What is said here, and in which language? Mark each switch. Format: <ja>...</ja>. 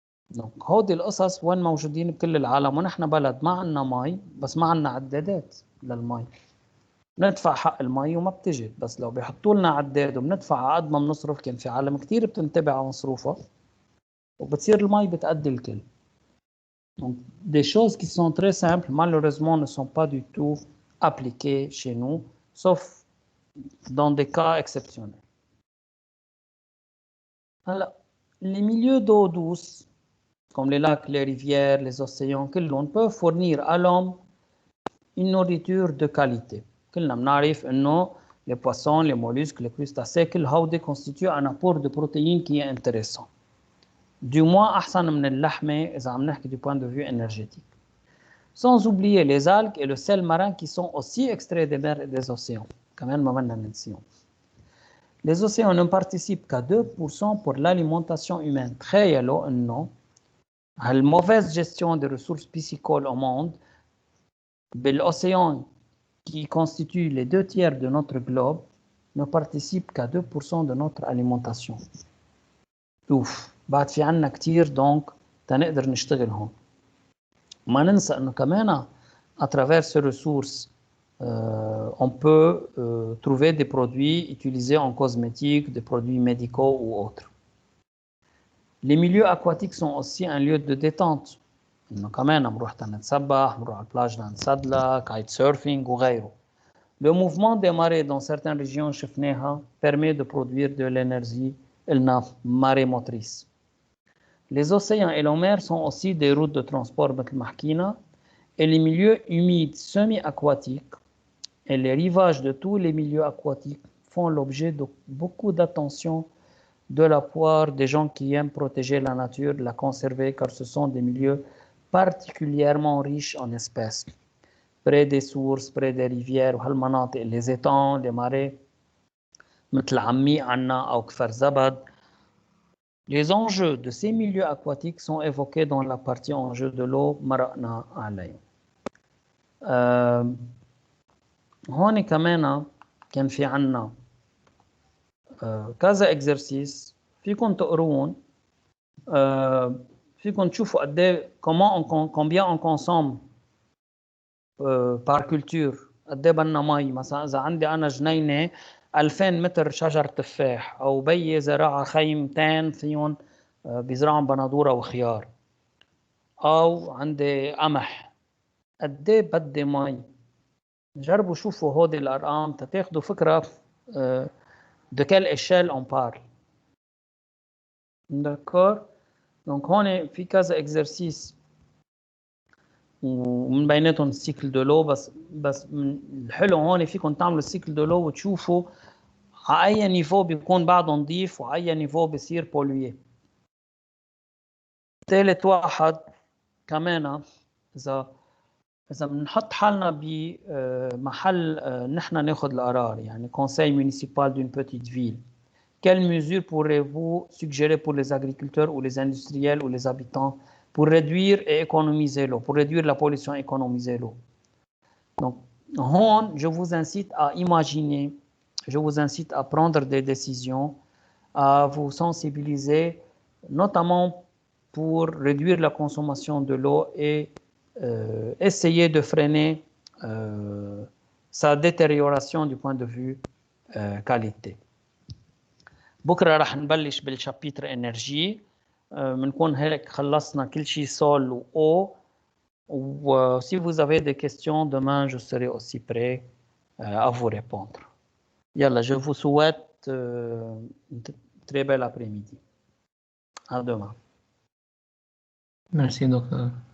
<ar>دونك هودي القصص وين موجودين بكل العالم، ونحن بلد ما عندنا مي بس ما عندنا عدادات للمي. بندفع حق المي وما بتجي، بس لو بيحطوا لنا عداد وبندفع على قد ما بنصرف، كان في عالم كثير بتنتبه على مصروفها وبتصير المي بتأدي الكل.</ar> <fr>Donc, des choses qui sont très simples, malheureusement, ne sont pas du tout appliquées chez nous, sauf dans des cas exceptionnels. Alors, les milieux d'eau douce, comme les lacs, les rivières, les océans,</fr> <ar>كلهم</ar> <fr>peuvent fournir à l'homme une nourriture de qualité.</fr> <ar>كلنا بنعرف إنه</ar> <fr>les poissons, les mollusques, les crustacés,</fr> <ar>كل هودي</ar> <fr>constituent un apport de protéines qui est intéressant. Du moins</fr> <ar>أحسن من اللحمة إذا عم نحكي</ar> <fr>du point de vue énergétique. Sans oublier les algues et le sel marin qui sont aussi extraits des mers et des océans.</fr> <ar>كمان ما بدنا ننسيهم.</ar> <fr>Les océans ne participent qu'à 2% pour l'alimentation humaine.</fr> <ar>تخيلوا إنه</ar> <fr>هالمauvaise gestion des ressources piscicoles au monde, l'océan qui constitue les 2/3 de notre globe, ne participe qu'à 2% de notre alimentation.</fr> <ar>اوف، بعد في عنا كتير دونك تنقدر نشتغل هون. ما ننسى انه كمان</ar> <fr>à travers ces ressources on peut trouver des produits utilisés en cosmétique, des produits médicaux ou autres. Les milieux aquatiques sont aussi un lieu de détente.</fr> <ar>إنه كمان بنروح نتسبح، بنروح على البلاج نتسلق،</ar> <en>kite surfing</en> <ar>وغيره.</ar> <fr>Le mouvement des marées dans certaines régions</fr> <ar>شفناها</ar> <fr>permet de produire de l'énergie</fr> <ar>إلنا</ar> <fr>marée motrice. Les océans et les mers sont aussi des routes de transport</fr> <ar>مثل ما حكينا.</ar> <fr>Et les milieux humides semi-aquatiques et les rivages de tous les milieux aquatiques font l'objet de beaucoup d'attention de la part des gens qui aiment protéger la nature, la conserver, car ce sont des milieux particulièrement riches en espèces. Près des sources, près des rivières, les étangs, les marais,</fr> <ar>مثل عمي عنا أو كفر زبد.</ar> <fr>Les enjeux de ces milieux aquatiques sont évoqués dans la partie enjeux de l'eau</fr> <ar>مرقنا عليه. هون كمان كان في عنا كذا exercice فيكم تقرون، فيكم تشوفوا قد ايه</ar> <fr>combien on consomme par culture.</fr> <ar>قد ايه بدنا مي. مثلا اذا عندي انا جنينه 2000 متر شجر تفاح، او بيي زراعه خيمتين فيهم بيزرعوا بندوره وخيار، او عندي قمح، قد ايه بدي مي. جربوا شوفوا هودي الارقام تاخذوا فكره</ar> <fr>de quelle échelle on parle. D'accord.</fr> <ar>Donc هون في كذا exercice ومن بيناتهم السيكل دو لو. بس الحلو هون فيكم تعملوا السيكل دو لو وتشوفوا على اي نيفو بيكون بعده نظيف وعلى اي نيفو بصير بولويي. ثالث واحد كمان، إذا بنحط حالنا بمحل نحن ناخذ القرار، يعني</ar> <fr>conseil municipal d'une petite ville, quelles mesures pourrez-vous suggérer pour les agriculteurs ou les industriels ou les habitants pour réduire et économiser l'eau, pour réduire la pollution et économiser l'eau? Donc, je vous incite à imaginer, je vous incite à prendre des décisions, à vous sensibiliser, notamment pour réduire la consommation de l'eau et essayer de freiner sa détérioration du point de vue qualité.</fr> <ar>بكره رح نبلش بالشابيتر انرجي. بنكون هيك خلصنا كل شيء سول و او.</ar> <fr>و si vous avez des questions demain je serai aussi prêt à vous répondre. يلا, je vous souhaite une très belle après-midi. À demain. Merci docteur.</fr>